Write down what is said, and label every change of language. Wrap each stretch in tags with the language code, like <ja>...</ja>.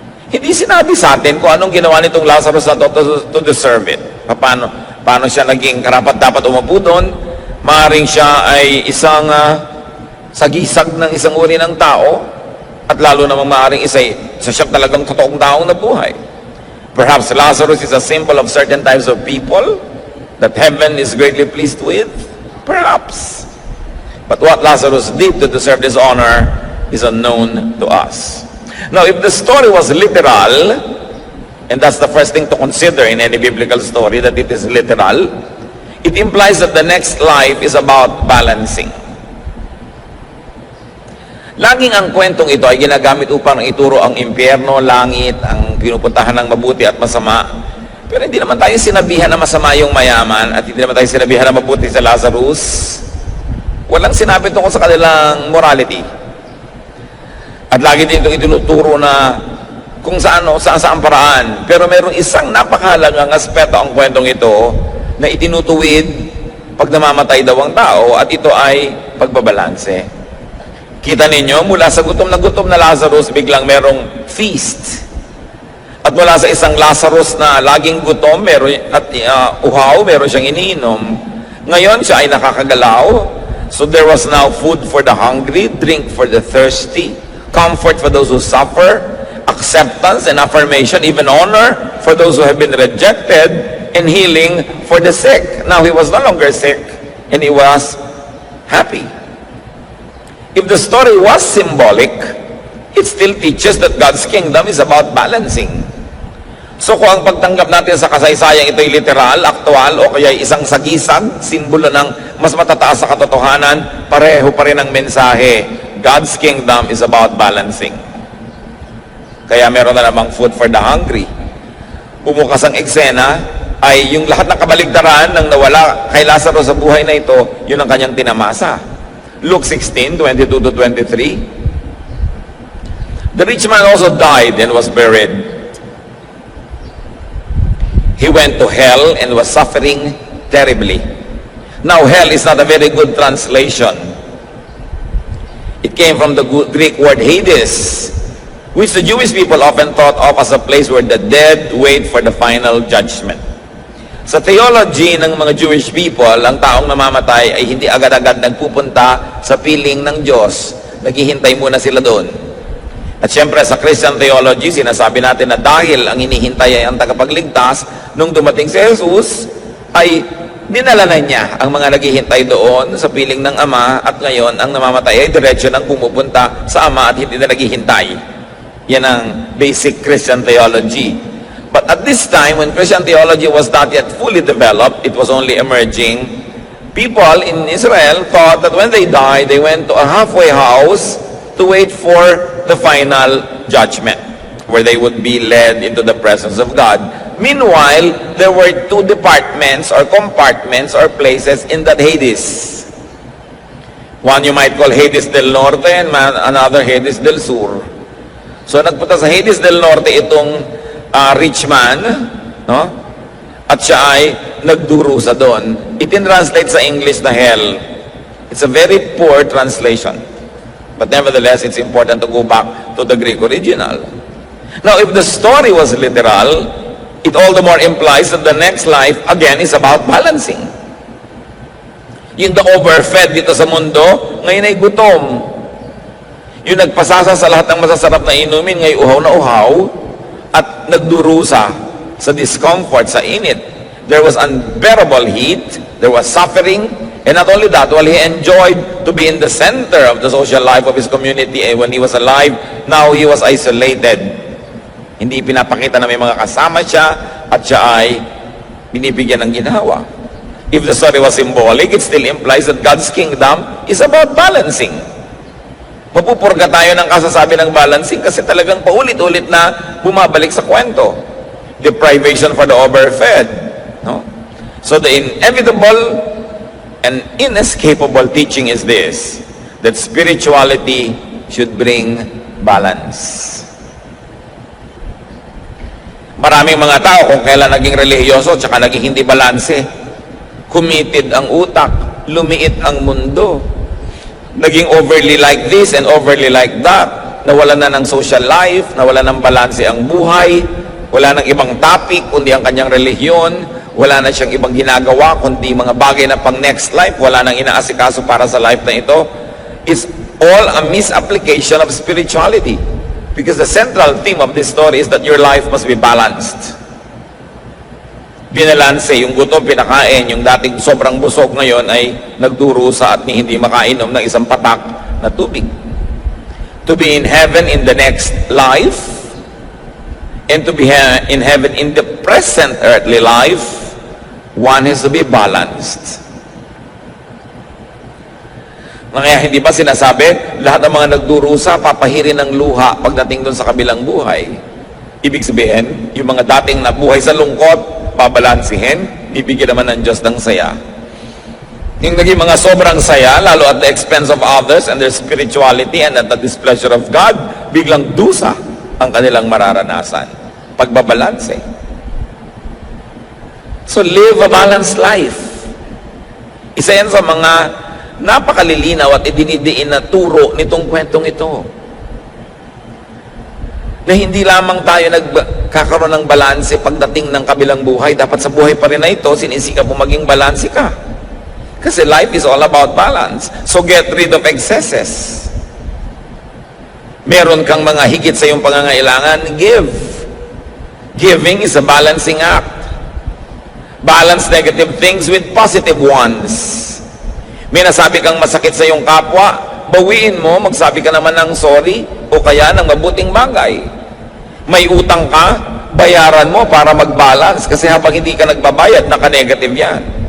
<tl>Hindi sinabi sa atin kung anong ginawa nitong Lazarus na</tl> <en>to deserve it.</en> <tl>Paano siya naging karapat-dapat umupo doon? Maaaring siya ay isang sagisag ng isang uri ng tao, at lalo namang maaaring isa siya talagang totoong taong nabuhay.</tl> <en>Perhaps Lazarus is a symbol of certain types of people that heaven is greatly pleased with. Perhaps. But what Lazarus did to deserve this honor is unknown to us. Now, if the story was literal, and that's the first thing to consider in any biblical story, that it is literal, it implies that the next life is about balancing.</en> <tl>Laging ang kwentong ito ay ginagamit upang ituro ang impyerno, langit, ang pinupuntahan ng mabuti at masama. Pero hindi naman tayo sinabihan na masama yung mayaman at hindi naman tayo sinabihan na mabuti sa Lazarus. Walang sinabi tungkol sa kanilang morality. At lagi din itong itinuturo na kung saan paraan. Pero mayroong isang napakahalagang aspeto ang kwentong ito na itinutuwid pag namamatay daw ang tao, at ito ay pagbabalanse. Kita ninyo, mula sa gutom na Lazarus, biglang merong feast. At mula sa isang Lazarus na laging gutom at uhaw, meron siyang iniinom. Ngayon, siya ay nakakagalaw.</tl> <en>So there was now food for the hungry, drink for the thirsty, comfort for those who suffer, acceptance and affirmation, even honor for those who have been rejected, and healing for the sick. Now, he was no longer sick, and he was happy. If the story was symbolic, it still teaches that God's kingdom is about balancing.</en> <tl>So kung ang pagtanggap natin sa kasaysayang ito'y literal, aktual, o kaya isang sagisag, simbolo ng mas matataas sa katotohanan, pareho pa rin ang mensahe.</tl> <en>God's kingdom is about balancing.</en> <tl>Kaya meron na namang</tl> <en>food for the hungry.</en> <tl>Bumukas ang eksena, ay yung lahat ng kabaligtaran ng nawala kay Lazarus sa buhay na ito, yun ang kanyang tinamasa.</tl> <en>Luke 16:22-23. The rich man also died and was buried. He went to hell and was suffering terribly. Now, hell is not a very good translation. It came from the Greek word Hades, which the Jewish people often thought of as a place where the dead wait for the final judgment.</en> <tl>Sa theology ng mga Jewish people, ang taong namamatay ay hindi agad-agad nagpupunta sa piling ng Diyos. Naghihintay muna sila doon. At syempre sa Christian theology, sinasabi natin na dahil ang hinihintay ay ang tagapagligtas, nung dumating si Jesus, ay dinala na niya ang mga naghihintay doon sa piling ng Ama, at ngayon ang namamatay ay diretsyo nang pumupunta sa Ama at hindi na naghihintay. Yan ang</tl> <en>basic Christian theology. But at this time, when Christian theology was not yet fully developed, it was only emerging, people in Israel thought that when they died, they went to a halfway house to wait for the final judgment, where they would be led into the presence of God. Meanwhile, there were two departments or compartments or places in that Hades. One you might call Hades del Norte and another Hades del Sur.</en> <tl>So nagpunta sa Hades del Norte itong rich man, no? At siya ay nagdurusa doon. Itin-translate sa English na hell.</tl> <en>It's a very poor translation. But nevertheless, it's important to go back to the Greek original. Now, if the story was literal, it all the more implies that the next life, again, is about balancing.</en> <tl>Yung</tl> <en>the overfed</en> <tl>dito sa mundo, ngayon ay gutom. Yung nagpasasa sa lahat ng masasarap na inumin, ngayon uhaw na uhaw, at nagdurusa sa discomfort, sa init.</tl> <en>There was unbearable heat, there was suffering, and not only that, while he enjoyed to be in the center of the social life of his community, and when he was alive, now he was isolated.</en> <tl>Hindi pinapakita na may mga kasama siya, at siya ay binibigyan ng ginhawa.</tl> <en>If the story was symbolic, it still implies that God's kingdom is about balancing.</en> <tl>Mapupurga tayo ng kasasabi ng balancing kasi talagang paulit-ulit na bumabalik sa kwento.</tl> <en>Deprivation for the overfed. No? So the inevitable and inescapable teaching is this, that spirituality should bring balance.</en> <tl>Maraming mga tao kung kailan naging relihiyoso tsaka naging hindi balanse. Committed ang utak, lumiit ang mundo. Naging</tl> <en>overly like this and overly like that.</en> <tl>Nawala na ng social life, nawala ng balanse ang buhay, wala nang ibang topic kundi ang kanyang relihiyon, wala na siyang ibang ginagawa kundi mga bagay na pang next life, wala nang inaasikaso para sa life na ito.</tl> <en>It's all a misapplication of spirituality. Because the central theme of this story is that your life must be balanced.</en> <tl>Binalanse, yung gutom pinakain, yung dating sobrang busog ngayon ay nagdurusa at hindi makainom ng isang patak na tubig.</tl> <en>To be in heaven in the next life, and to be in heaven in the present earthly life, one has to be balanced.</en> <tl>Kaya hindi ba sinasabi, lahat ng mga nagdurusa, papahirin ng luha pagdating doon sa kabilang buhay. Ibig sabihin, yung mga dating nabuhay sa lungkot, babalansihin, bibigyan naman ng Diyos ng saya. Yung naging mga sobrang saya, lalo</tl> <en>at the expense of others and their spirituality and at the displeasure of God,</en> <tl>biglang dusa ang kanilang mararanasan. Pagbabalanse.</tl> <en>So live a balanced life.</en> <tl>Isa yan sa mga napakalilinaw at idinidiin na turo nitong kwentong ito. Na hindi lamang tayo nagkakaroon ng balanse pagdating ng kabilang buhay. Dapat sa buhay pa rin na ito, sinisikap mo maging balanse ka. Kasi</tl> <en>life is all about balance. So get rid of excesses.</en> <tl>Meron kang mga higit sa iyong pangangailangan,</tl> <en>give. Giving is a balancing act. Balance negative things with positive ones.</en> <tl>May nasabi kang masakit sa iyong kapwa, bawiin mo, magsabi ka naman ng sorry o kaya ng mabuting bagay. May utang ka, bayaran mo para mag-balance kasi habang hindi ka nagbabayad, naka-negative yan.</tl>